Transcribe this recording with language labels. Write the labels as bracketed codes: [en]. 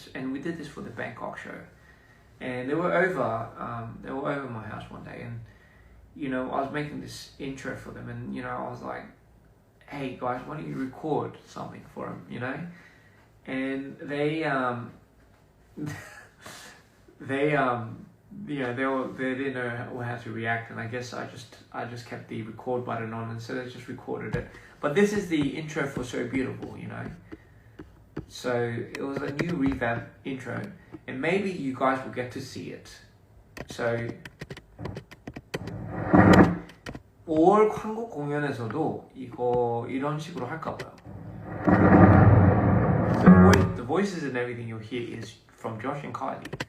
[en] And we did this for the Bangkok show. And they were over my house one day, and I was making this intro for them, and I was like, hey guys, why don't you record something for them, And they didn't know how to react, and I guess I just kept the record button on, and so they just recorded it. But this is the intro for So Beautiful, So it was a new revamp intro, and maybe you guys will get to see it. So [ko] 올 한국 공연에서도 이런 식으로 할까 봐요. [en] The voices and everything you'll hear is from Josh and Kylie.